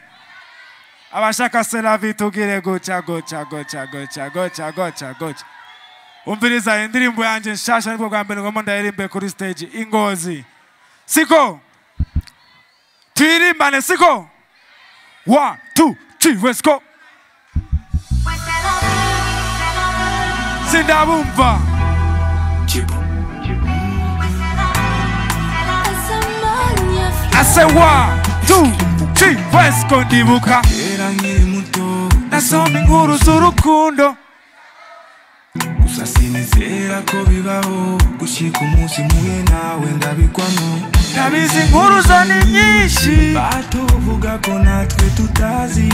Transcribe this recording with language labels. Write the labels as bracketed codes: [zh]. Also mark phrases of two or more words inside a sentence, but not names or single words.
[rn] Abashaka selavi tugire gocha. Umviriza indirimbo yanje nshasha nibwo bwa mbere ngomba ndayirimbe kuri stage Ingozi. Siko? Tuyirimbane siko? [en] 1, 2, 3, let's go. [rn] sindabumva [en] I say [rn] 1, 2, 3 Vasco ndibuka nasoma inkuru z'urukundo gusa sinizera ko bibaho gushika umunsi muye nawe ndabikwamo ndabizi inkuru zo ni nyinshi batuvuga ko natwe tutazi